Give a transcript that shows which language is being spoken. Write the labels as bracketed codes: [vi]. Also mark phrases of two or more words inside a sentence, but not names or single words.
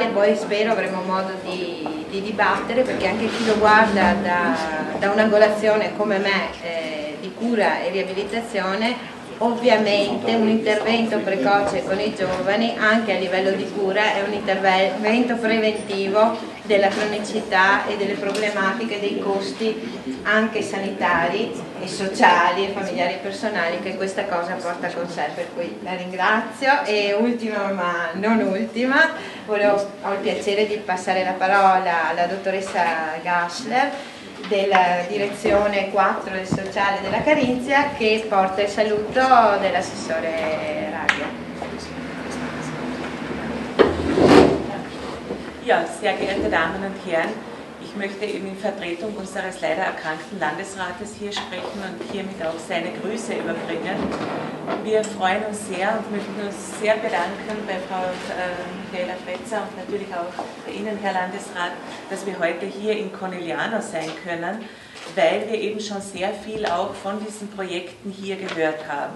[it] poi spero avremo modo di dibattere, perché anche chi lo guarda da un'angolazione come me di cura e riabilitazione, ovviamente un intervento precoce con i giovani anche a livello di cura è un intervento preventivo della cronicità e delle problematiche dei costi anche sanitari e sociali e familiari e personali che questa cosa porta con sé, per cui la ringrazio. E ultima ma non ultima, ho il piacere di passare la parola alla dottoressa Gaschler della direzione 4 del sociale della Carinzia, che porta il saluto dell'assessore Raglia. [de] Ja, sehr geehrte Damen und Herren, ich möchte eben in Vertretung unseres leider erkrankten Landesrates hier sprechen und hiermit auch seine Grüße überbringen. Wir freuen uns sehr und möchten uns sehr bedanken bei Frau Michaela Fretzer und natürlich auch bei Ihnen, Herr Landesrat, dass wir heute hier in Conegliano sein können, weil wir eben schon sehr viel auch von diesen Projekten hier gehört haben.